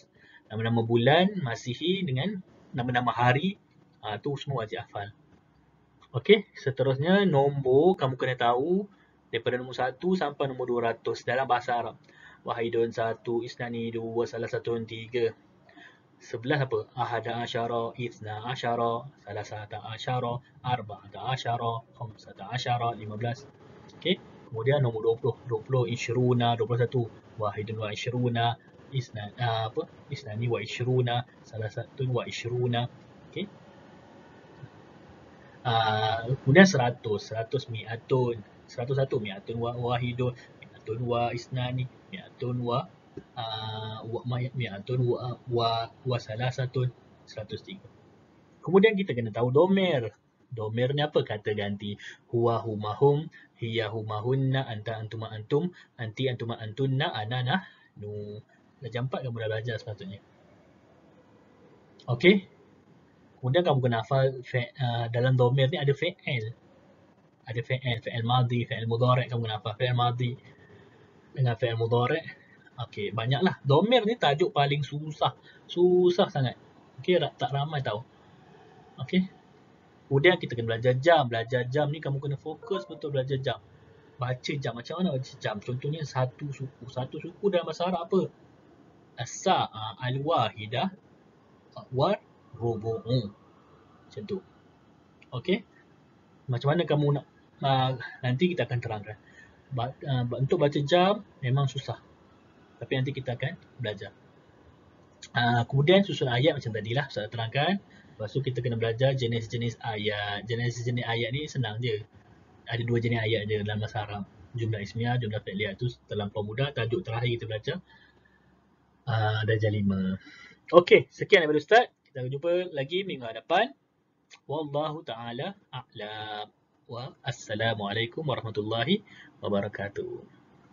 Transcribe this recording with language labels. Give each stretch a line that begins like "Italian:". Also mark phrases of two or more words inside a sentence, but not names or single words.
Malay: Nama-nama bulan, Masihi dengan nama-nama hari. Tu semua wajib hafal. Okey, seterusnya nombor kamu kena tahu daripada nombor 1 sampai nombor 200 dalam bahasa Arab.
Arabic: واحد 1 اثنان 2,
Malay: salah satu
Arabic: 3.
Malay: 11 apa?
Arabic: أحد عشر اثنا عشر ثلاثة عشر أربعة عشر خمسة عشر, 15.
Malay: Okey. Kemudian nombor 20,
Arabic: isyruna, 21. واحد وعشرون اثنان وعشرون ثلاثة وعشرون.
Malay: Okey.
Arabic: Kemudian 100 مائة 101 مائة وواحد مائة واثنان مائة ومائة وثلاثة 103.
Malay: Kemudian kita kena tahu domer. Domer ni apa? Kata ganti.
Arabic: هو هما هم هي هما هن أنت أنتما أنتم أنت أنتما أنتن أنا نحن.
Malay: Darjah 4 kamu dah belajar sepatutnya. Okey. Kemudian kamu kena hafal dalam domer ni ada fi'il. Ada
Arabic: فعل ماضي, فعل مضارع'.
Malay: Kamu kena hafal
Arabic: فعل ماضي
Malay: dengan
Arabic: فعل مضارع'.
Malay: Okey, banyaklah. Domer ni tajuk paling susah. Susah sangat. Okey, tak ramai tahu. Okey. Kemudian kita kena belajar jam. Belajar jam ni kamu kena fokus betul belajar jam. Baca jam. Macam mana baca jam? Contohnya satu suku. Satu suku dalam bahasa Arab apa?
Arabic: الساعة الواحدة وربع.
Malay: Macam tu. Okey. Macam mana kamu nak nanti kita akan terangkan. Untuk baca jam memang susah. Tapi nanti kita akan belajar. Kemudian susun ayat macam tadilah saya terangkan. Lepas tu kita kena belajar jenis-jenis ayat. Jenis-jenis ayat ni senang je. Ada 2 jenis ayat je dalam bahasa Arab.
Arabic: جملة اسمية جملة فعلية.
Malay: Tu terlampau mudah. Tajuk terakhir kita belajar darjah 5. Okey, sekian daripada Ustaz. Kita akan jumpa lagi minggu hadapan.
Arabic: والله تعالى أعلم. والسلام عليكم ورحمة الله وبركاته.